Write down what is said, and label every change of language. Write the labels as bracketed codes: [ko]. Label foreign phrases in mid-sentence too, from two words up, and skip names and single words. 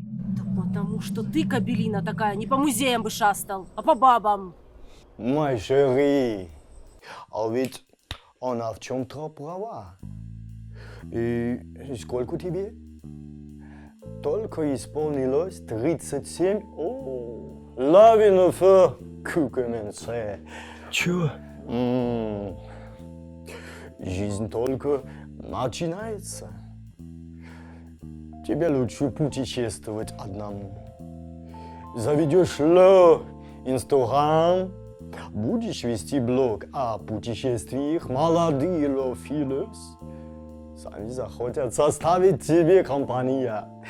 [ru] Да потому что ты, кабелина такая, не по музеям бы шастал, а по бабам. Мой chéri, а ведь она в чем-то права. И сколько тебе? Только исполнилось 37. О, [fr] la vie ne fait que commencer. [ru] Чё? Жизнь только начинается. Тебе лучше путешествовать одному. Заведешь le Instagram, будешь вести блог о путешествиях, молодые лофилос сами захотят составить тебе компанию.